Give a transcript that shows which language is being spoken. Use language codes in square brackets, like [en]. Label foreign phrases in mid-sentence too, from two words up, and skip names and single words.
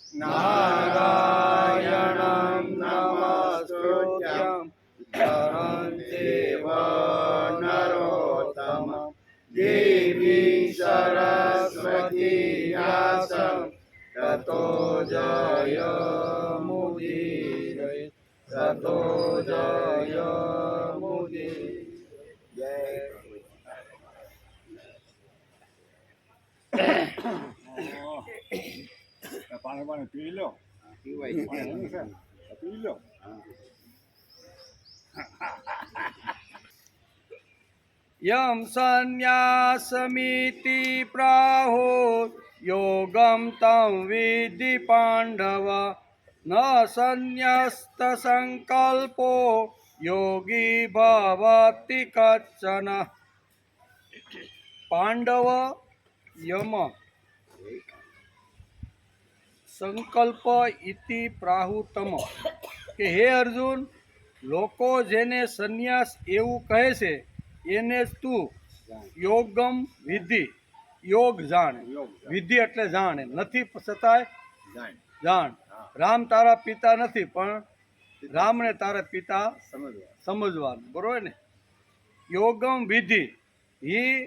[sa] नारायणं नमस्कृत्यं नरं चैव नरोत्तमं देवी सरस्वती व्यासं ततो जयमुदीरये ततो जयमुदीरये जय [gu] પાણી પી લો પાણી પી લો [sa] यं संन्यासमिति प्राहो योगं तं विद्धि पाण्डव न संन्यस्तसङ्कल्पो योगी भवति कच्चन पांडव यम संकल्प इति प्राहुतम [gu] કે હે અર્જુન લોકો જેને સંન્યાસ એવું કહે છે એને જ તું [sa] योगम विधि [gu] યોગ જાણ વિધિ એટલે જાણે નથી છતાંય જાણ રામ તારા પિતા નથી પણ રામને તારા પિતા સમજવાનું બરોબર ને [sa] योगम विधि हि